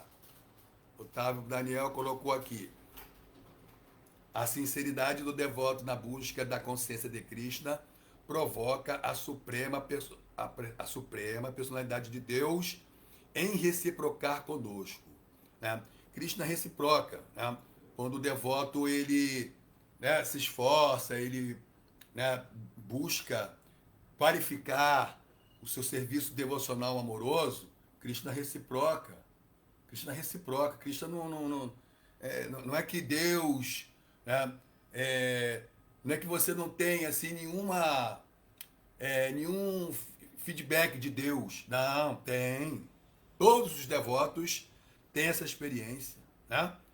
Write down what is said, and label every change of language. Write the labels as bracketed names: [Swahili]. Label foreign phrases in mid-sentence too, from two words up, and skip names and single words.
[Portuguese] Otávio Daniel colocou aqui. A sinceridade do devoto na busca da consciência de Krishna provoca a suprema personalidade de Deus em reciprocar conosco. Né? Krishna reciproca. Né? Quando o devoto ele, né, se esforça, ele, né, busca qualificar o seu serviço devocional amoroso, Krishna reciproca. Krishna reciproca. Krishna não é que Deus, né, não é que você não tem assim nenhum feedback de Deus. Não, tem. Todos os devotos têm essa experiência, né?